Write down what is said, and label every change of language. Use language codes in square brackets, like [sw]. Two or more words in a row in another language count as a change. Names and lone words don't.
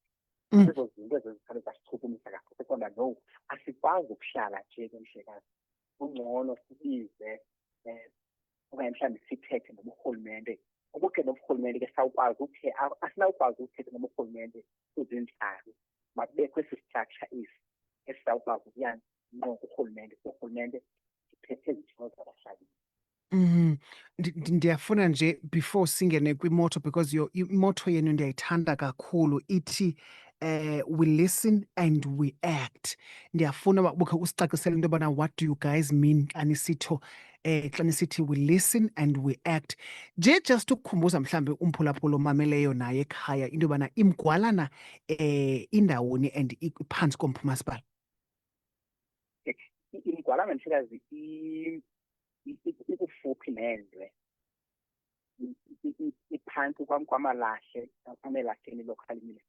[xh] Ezo zinto ezo zikhale zasichukumisa kakhulu sekonda no asikwazi ukuhlala nje ke mhlekazi kungcono sibize okanye mhlawumbi sithethe noburhulumente ubukhe noburhulumente ke sawukwazi ukuthe asinawukwazi ukuthetha noburhulumente kuzintlalo makubekho esi structure esi esizawukwazi ukuyana no kurhulumente siphethe izithoro zabahlali. Ndiyafuna nje before singene kwimoto because imoto yenu ndiyayithanda kakhulu ithi [en] we listen and we act. [xh] Ndiyafuna ukhe usicacisele into yobana [en] what do you guys mean [xh] xa nisitho xa nisithi [en] we listen and we act. [xh] Just ukukhumbuza mhlawumbi umphulaphula omameleyo naye ekhaya into yobana iMgwalana indawoni and iphantsi kompumasipala. iMgwalana mhlekazi ikufuphi nendwe iphantsi kwamalahle amelahleni [en] local ministry.